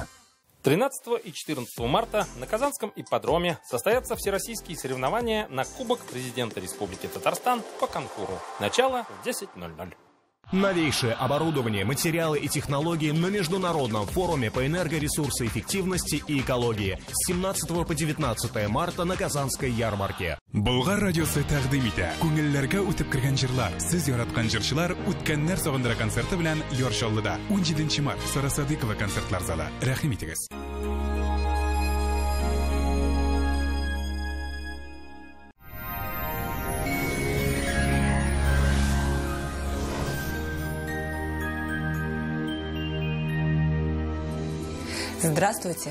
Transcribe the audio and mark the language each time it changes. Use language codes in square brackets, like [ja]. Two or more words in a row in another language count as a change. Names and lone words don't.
[ru] 13 и 14 марта на Казанском ипподроме состоятся всероссийские соревнования на Кубок президента Республики Татарстан по конкуру. Начало в 10:00. Новейшее оборудование, материалы и технологии на Международном форуме по энергоресурсоэффективности и экологии с 17 по 19 марта на Казанской ярмарке. [tt] Болгар радиосы тәкъдим итә. Күңелләргә үтеп кергән җырлар, сез яраткан җырчылар үткәннәр сагындыра концерты белән Яршаллыда 17 март Сара Садыкова концертлар залы. Рәхим итегез. [ru] Здравствуйте!